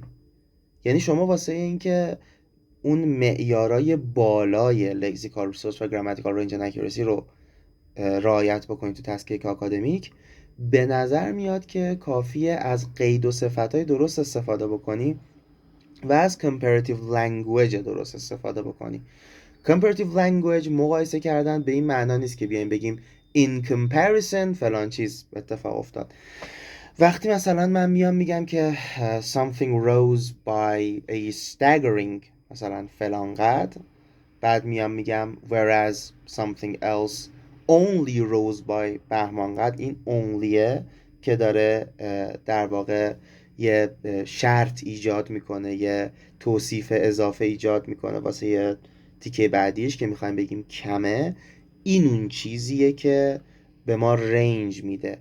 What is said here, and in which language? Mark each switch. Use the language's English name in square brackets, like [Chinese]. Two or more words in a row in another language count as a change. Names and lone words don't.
[Persian] یعنی شما واسه این که اون معیارای بالای [English] lexical resource [Persian] و [English] grammatical range and accuracy [Persian] رو رعایت بکنید تو تسک 1 آکادمیک، به نظر میاد که کافیه از قید و صفتای درست استفاده بکنی و از [English] comparative language [Persian] درست استفاده بکنی. [English] comparative language [Persian] مقایسه کردن به این معنا نیست که بیایم بگیم [English] in comparison [Persian] فلان چیز اتفاق افتاد. وقتی مثلا من میام میگم که [English] something rose by a staggering [Persian] مثلا فلان قدر، بعد میام میگم [English] whereas something else only rose by [Persian] بهمان قدر، این onlyه که داره در واقع یه شرط ایجاد میکنه، یه توصیف اضافه ایجاد میکنه واسه یه تیکه بعدیش که میخوایم بگیم کمه. این اون چیزیه که به ما رنج میده.